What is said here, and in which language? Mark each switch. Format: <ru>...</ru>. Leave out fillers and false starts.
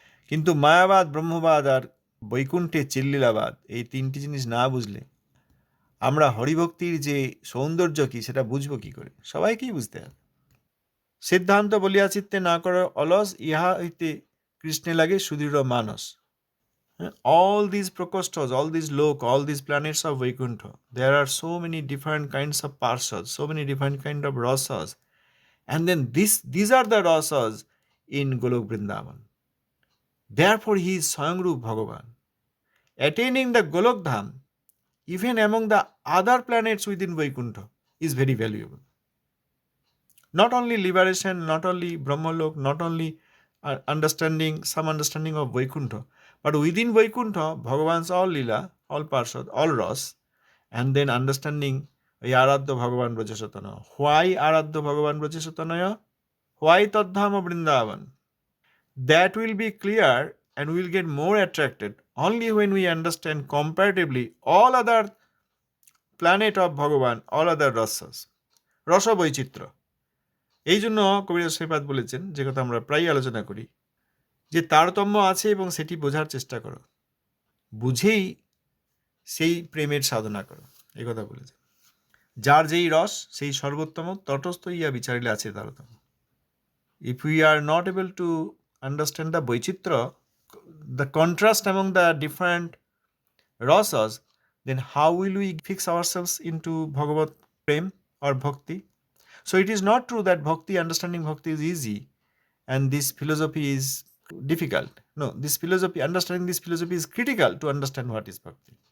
<bn>কিন্তু মায়াবাদ, ব্রহ্মবাদ আর বৈকুণ্ঠে চিল্লীলাবাদ এই তিনটি জিনিস না বুঝলে আমরা হরিভক্তির যে সৌন্দর্য কি সেটা বুঝবো কি করে? সবাইকেই বুঝতে হবে। সিদ্ধান্ত বলিয়া চিত্তে না করে অলস, ইহা হইতে কৃষ্ণে লাগে সুদৃঢ় মানস।</bn> <en>All these prakosthas, all these lok, all these planets of Vaikuntha, there are so many different kinds of parsas, so many different kind of rasas, and then these are the rasas in Golok Vrindavan. Therefore, he is Swayamrup Bhagavan. Attaining the Golok Dham, even among the other planets within Vaikuntha, is very valuable. Not only liberation, not only Brahmalok, not only some understanding of Vaikuntha, but within Vaikuntha, Bhagavan's all Lila, all Parshad, all Ras, and then understanding Aradhya Bhagavan Brajasatanaya. Why Aradhya Bhagavan Brajasatanaya? Why Tadhama Vrindavan? That will be clear and we will get more attracted only when we understand comparatively all other planet of Bhagavan, all other rasas. Rasa Boichitra.</en> <bn>এই জন্য কবিরাজ শ্রীপাদ বলেছেন, যে কথা আমরা প্রায় আলোচনা করি, যে তারতম্য আছে এবং সেটি বোঝার চেষ্টা করো, বুঝেই সেই প্রেমের সাধনা করো, এই কথা বলেছেন। যার যেই রস সেই সর্বোত্তম, তটস্থ ইয়া বিচারিলে আছে তারতম্য।</bn> <en>If we are not able to understand the বৈচিত্র্য, the contrast among the different রসস, then how will we fix ourselves into Bhagavat Prem or Bhakti? So it is not true that understanding bhakti is easy and this philosophy is difficult. No, understanding this philosophy is critical to understand what is bhakti.</en>